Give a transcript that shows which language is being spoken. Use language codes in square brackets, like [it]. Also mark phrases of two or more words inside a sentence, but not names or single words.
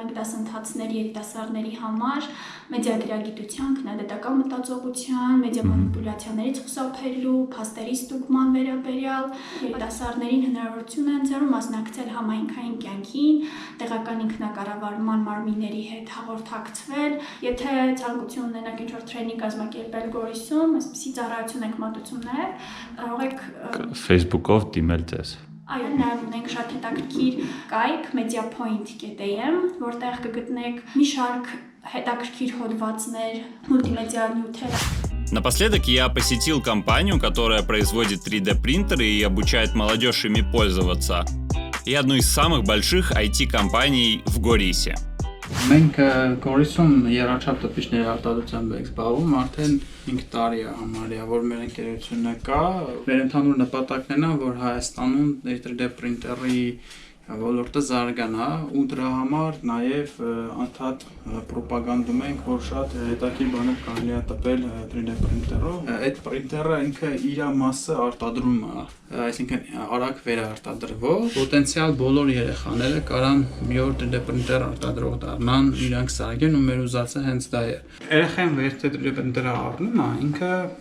[hy] ենք դասընթացներ երիտասարդների համար, մեդիագրագիտության, քննադատական մտածողության, մեդիա մանիպուլյացիաներից խուսափելու, փաստերի ստուգման վերաբերյալ, երիտասարդներին հնարավորություն են ընձեռում մասնակցել համայնքային կյանքին, տեղական ինքնակառավարման մարմինների հետ հաղորդակցվել, եթե ցանկություն ունենաք ինչ-որ տրեյնինգ կազմակերպել Գորիսում, այսպիսի ծառայություն ենք մատուցում նաև, կարող եք Facebook-ով դիմել ձեզ։ Այո, նաև ունենք շատ հետաքրքիր կայք mediapoint.am, որտեղ կգտնեք մի շարք հետաքրքիր հոդվածներ, մուլտիմեդիա նյութեր։ [ru] Напоследок я посетил компанию, которая производит 3D-принтеры и обучает молодежь ими пользоваться. И одну из самых больших IT-компаний в Горисе. [hy] Մենք Գորիսում երաչափ տպիչների արտադրությամբ ենք զբաղվում, արդեն 5 տարի է համարյա, որ մեր ընկերությունը կա։ Մեր ընդհանուր նպատակն է, որ Հայաստանում 3D printer-ի ոլորտը զարգանա ու դրա համար նաև անդադ պրոպագանդում ենք, որ շատ հետաքրքիր բաներ կարելի է տպել 3D printer-ով։ Այդ printer-ը ինքը իր մասը արտադրում է, այսինքն արագ վերարտադրվող, պոտենցիալ բոլոր երեխաները կարան մի օր 3D printer արտադրող դառնան, իրանք սարքեն ու մեր ուզածը հենց դա է։ Երեխան որ 3D printer-ը առնում է, ինքը